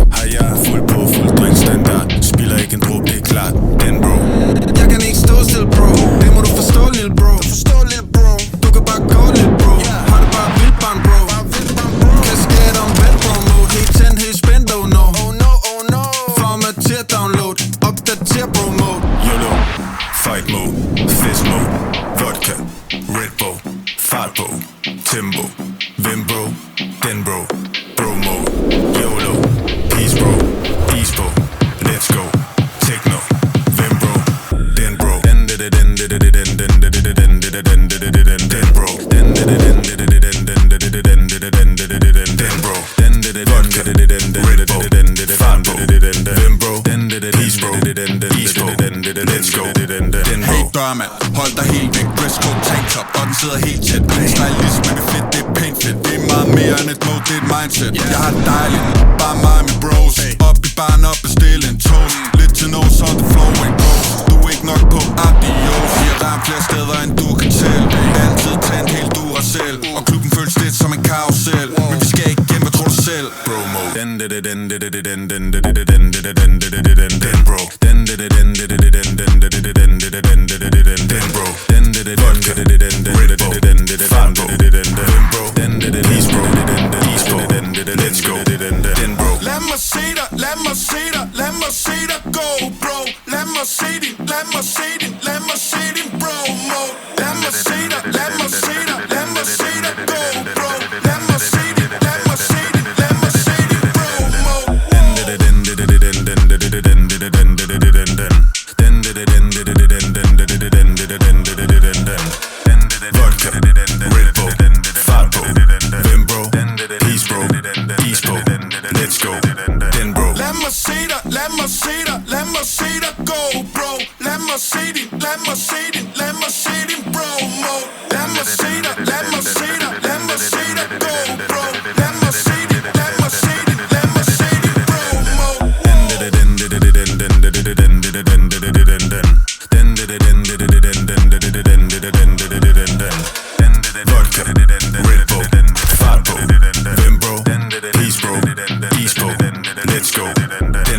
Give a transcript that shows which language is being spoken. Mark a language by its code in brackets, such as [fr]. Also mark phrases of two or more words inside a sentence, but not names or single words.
[da] Fuld på, fuld drink standard. Spiller ikke en drop, det er klart. Den bro. Jeg kan ikke stå still, bro. Det må du forstå, lille bro. Du kan bare gå, lille bro. Har det bare vildt, barn, bro. Kasket om vel, [en] bro mode. [da] Helt tændt, helt spændt, [en] oh no. [da] Formater, download. Opdater, [en] bro mode. YOLO, fight mode, fist mode. Vodka, Red Bull, [da] fart på, tempo. Hvem bro? Den bro. [en] Bro mode, YOLO, peace bro, peace bro. Let's go, [da] techno. Hvem bro? Den bro. Den bro. Den bro. Vodka, Red Bull, fart på. Hvem bro? [en] Peace bro, peace bro. Let's go. [da] Hey dørmand, hold dig helt væk. Dresscode tanktop, og den sidder helt tæt. Stylisme, det er fedt, det er pænt fedt. Det er meget mere end et mode, det er et mindset. Jeg har det dejligt, bare mig og mine bros. Op i baren og bestil en toast. Lidt til noget, så [en] the flow ain't goes. [da] Du er ikke nok på adios. Vi har ramt flere steder, end du kan tælle. Altid tændt helt Duracell. Og klubben føles lidt som en karusel. Men vi skal ikke igen, hvad tror du selv? [en] Bro mode. [da] Den bro. Den bro. Vodka, Red Bull, fart på. Hvem bro? [en] Peace bro, peace bro. Let's go. [da] Den bro. Lad mig se dig, lad mig se dig, lad mig se dig [en] go, bro. [da] Lad mig se din, lad mig se din, lad mig se din [en] bro mode. [da] Lad mig se dig, lad mig se dig, lad mig se dig [en] go, bro. [da] Lad mig se din, lad mig se din, lad mig se din [en] bro mode. [da] Vodka, Red Bull, fart på. Hvem bro? [en] Peace bro, peace bro. Let's go. [da] Den bro. Lad mig se dig, lad mig se dig, lad mig se dig [en] go, bro. [da] Lad mig se din, lad mig se din, lad mig se din [en] bro mode. [da] Lad mig se dig, lad mig se dig, lad mig se dig [en] go, bro. [da] Lad mig se din, lad mig se din, lad mig se din [en] bro mode. [da] Vodka, Red Bull, fart på. Hvem bro? [en] Peace bro, peace bro. Let's go.